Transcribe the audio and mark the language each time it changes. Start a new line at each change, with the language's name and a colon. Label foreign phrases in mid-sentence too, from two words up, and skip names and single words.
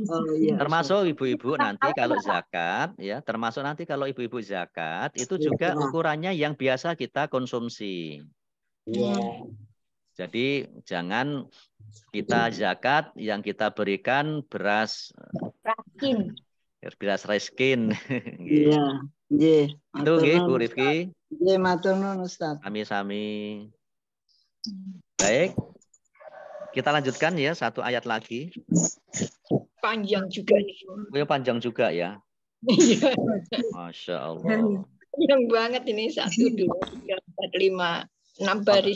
Indonesian: Termasuk ibu-ibu nanti kalau zakat ya, termasuk nanti kalau ibu-ibu zakat itu juga ukurannya yang biasa kita konsumsi. Jadi jangan kita zakat yang kita berikan beras raskin. Beras raskin. Iya, nggih. Itu nggih Bu Rifki.
Javanese: Nggih, matur nuwun Ustaz. Sami-sami.
Indonesian: Baik. Kita lanjutkan ya satu ayat lagi. Panjang juga nih. Oh, panjang juga ya.
Arabic: ما شاء الله.
Indonesian: Panjang banget ini 1, 2, 3, 4, 5, 6 baris.